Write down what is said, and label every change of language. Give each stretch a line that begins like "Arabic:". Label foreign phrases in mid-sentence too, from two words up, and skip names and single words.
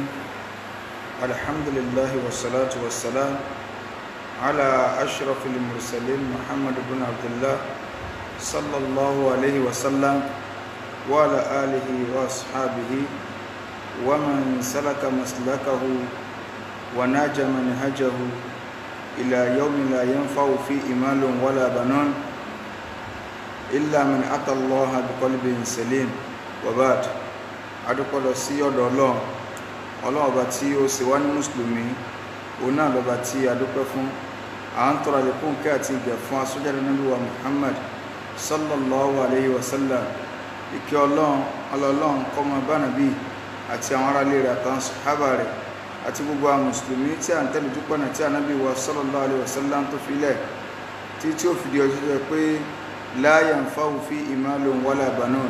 Arabic: الحمد لله والصلاة والسلام على أشرف المرسلين محمد بن عبد الله صلى الله عليه وسلم وعلى آله وأصحابه ومن سلك مسلكه وناج منهجه إلى يوم لا ينفع فيه مال ولا بنون إلا من أتى الله بقلب سليم.
Yoruba: وبعد adúpẹ́ sí ọ̀dọ̀ Ọlọ́run ọba tí ó ṣe wá ní mùsùlùmí, òun náà lọ́ba tí adúpẹ́ fún. À ń tọrọ àlékún kẹ́ àti ìgẹ̀ fún aṣọ́jáde Ànábì wa Muhammad
Arabic: صلى الله عليه وسلم.
Yoruba: Ìkẹ́ Ọlọ́run kó máa bá Ànábì àti àwọn ará ilé rẹ̀ àtàwọn sàhábà rẹ̀ àti gbogbo àwọn mùsùlùmí tí à ń tẹ̀lé ojú pọ̀nà tí Ànábì wa
Arabic: صلى الله عليه وسلم
Yoruba: tó fi lẹ̀ tí ó fi di ọjọ́ tó yẹ pé
Arabic: لا ينفع فيه مال ولا بنون.